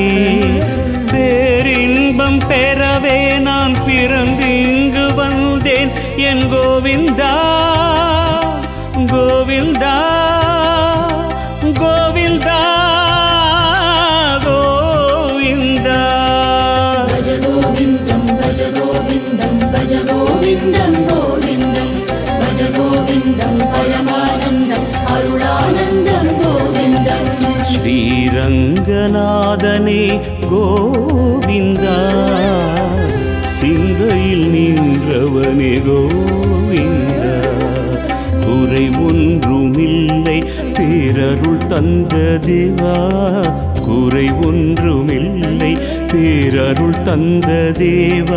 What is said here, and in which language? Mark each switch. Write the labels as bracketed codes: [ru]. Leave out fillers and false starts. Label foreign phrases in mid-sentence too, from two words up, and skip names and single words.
[ta] பேரின்பம் பெறவே நான் பிறந்திங்கு வந்தேன் என் கோவிந்தா கோவிந்தா கோவிந்தா கோவிந்தா. [sa] भज गोविन्दं भज गोविन्दं भज गोविन्दं गोविन्दं भज गोविन्दं परमानन्दं अरुणानन्दं गोविन्दं [ta] ஸ்ரீரங்கநாதனே கோவிந்தா சிந்தையில் நின்றவனே கோவிந்தா. குறை ஒன்றுமில்லை பேரருள் தந்த தேவா குறை ஒன்றுமில்லை பேரருள் தந்த தேவா.